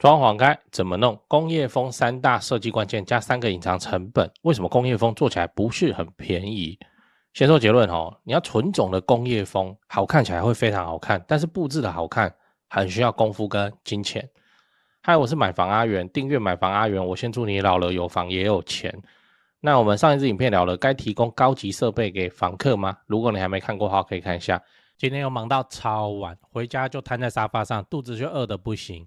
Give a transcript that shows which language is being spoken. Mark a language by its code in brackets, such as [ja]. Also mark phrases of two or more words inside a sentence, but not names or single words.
[zh] 裝潢該怎麼弄？工業風3大設計關鍵加3個隱藏成本。為什麼工業風做起來不是很便宜？先說結論哦，你要純種的工業風，好看起來會非常好看，但是布置的好看很需要功夫跟金錢。嗨，我是買房阿元，訂閱買房阿元，我先祝你老了有房也有錢。那我們上一支影片聊了該提供高級設備給房客嗎？如果你還沒看過的話，可以看一下。今天又忙到超晚，回家就癱在沙發上，肚子就餓得不行。